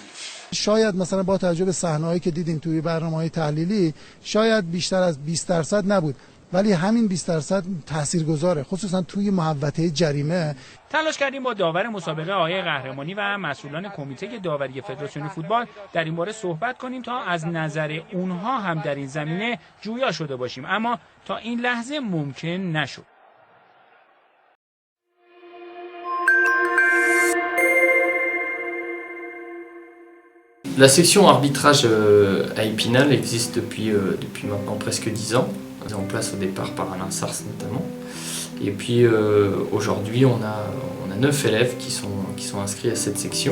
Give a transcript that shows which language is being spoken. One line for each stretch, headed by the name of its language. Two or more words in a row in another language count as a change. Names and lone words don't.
Persian: شاید مثلا با توجه به صحنه‌هایی که دیدیم توی برنامه‌های تحلیلی شاید بیشتر از 20% نبود، ولی همین 20% تاثیرگذاره، خصوصا توی محوطه جریمه. تلاش کردیم با داور مسابقه آقای قهرمانی و مسئولان کمیته داوری فدراسیون فوتبال در این باره صحبت کنیم تا از نظر اونها هم در این زمینه جویا شده باشیم، اما تا این لحظه ممکن نشد.
French: La section arbitrage à Épinal existe depuis maintenant presque 10 ans. On est en place au départ par Alain Sars notamment. Et puis aujourd'hui on a 9 élèves qui sont inscrits à cette section.